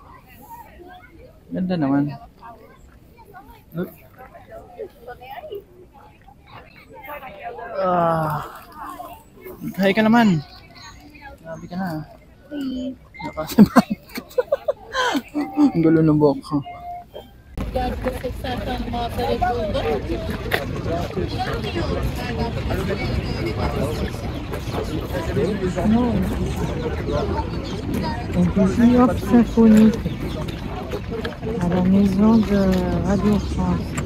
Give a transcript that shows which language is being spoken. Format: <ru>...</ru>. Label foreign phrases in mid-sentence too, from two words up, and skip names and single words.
<tl>Ganda naman. Look. Hi ka naman. Grabe ka na. Nakasabay. Ang gulo ng buhok ko.</tl> <fr>Plusieurs symphoniques à la maison de Radio France.</fr>